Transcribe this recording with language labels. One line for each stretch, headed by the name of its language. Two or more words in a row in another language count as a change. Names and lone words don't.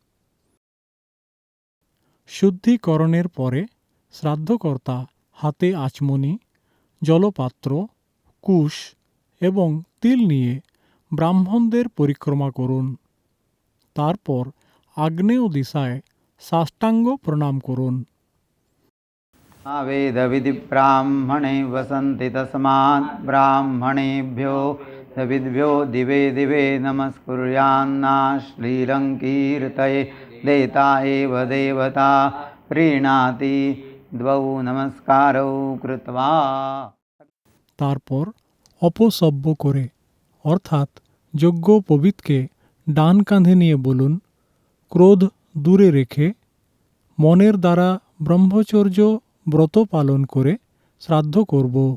Bangla: শুদ্ধিকরণের পরে শ্রাদ্ধকর্তা হাতে আচমনি, জলপাত্র, কুশ এবং তিল নিয়ে ব্রাহ্মণদের পরিক্রমা করুন। তারপর আগ্নেয় দিশায় সাষ্টাঙ্গ প্রণাম করুন।
Sanskrit: वेद विधि ब्राह्मणे वसन्ति तस्मात् ब्राह्मणेभ्यो सविद्भ्यो दिवे दिवे नमस्कुर्यान्ना श्रीरङ्कीर्तये देता एव देवता प्रीणाति द्वौ नमस्कारौ कृत्वा।
Bangla: তারপর অপসব্য করে অর্থাৎ যজ্ঞ পবিতকে ডান কাঁধে নিয়ে বলুন, ক্রোধ দূরে রেখে মনের দ্বারা ব্রহ্মচর্য ব্রত পালন করে শ্রাদ্ধ করব।